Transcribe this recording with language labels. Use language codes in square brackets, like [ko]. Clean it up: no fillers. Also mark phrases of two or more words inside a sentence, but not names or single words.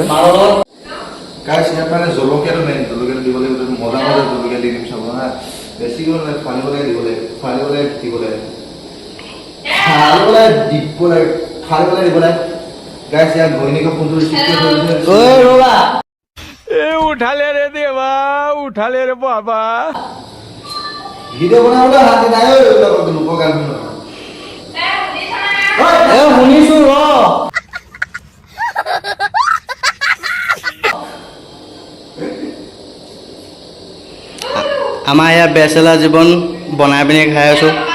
[as] গাইছ ইয়াত মানে জলকীয়াটো মেইন, জলকীয়াটো দিব লাগিব। মজা জলকীয়া দি দিম চাব হা। বেছিকৈ ফালিবলৈ দিব লাগে, ফালিবলৈ দিব লাগে, দিব লাগে। গাইছ ইয়াত ঘৈণীকৰ ফোনটো ৰিচিভ কৰি ৰ'বা [hi] उठाले रे देवा, उठाले रे बाबा। [as] ভিডিঅ' বনাবলৈ হাত নাই লোকৰ গান শুনিছোঁ ৰ। আমাৰ ইয়াত বেচেলাৰ জীৱন বনাই পিনি খাই আছোঁ।